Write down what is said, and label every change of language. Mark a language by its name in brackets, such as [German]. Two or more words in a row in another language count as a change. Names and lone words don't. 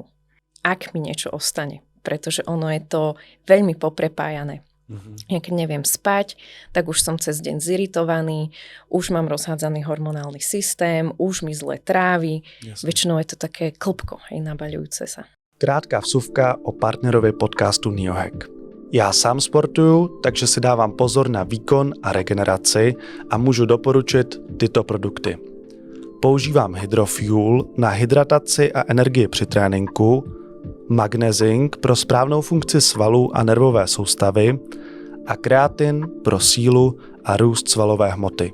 [Slovak] Ak mi niečo ostane, pretože ono je to veľmi poprepájané. Ja keď neviem spať, tak už som cez deň ziritovaný, už mám rozhádzaný hormonálny systém, už mi zle trávi. Väčšinou je to také klpko, nabaľujúce sa. [Czech] Krátká vsuvka o partnerovi podcastu Neohack. Já sám sportuju, takže si dávám pozor na výkon a regeneraci a můžu doporučit tyto produkty. Používám Hydrofuel na hydrataci a energii při tréninku, Magnezing pro správnou funkci svalů a nervové soustavy a kreatin pro sílu a růst svalové hmoty.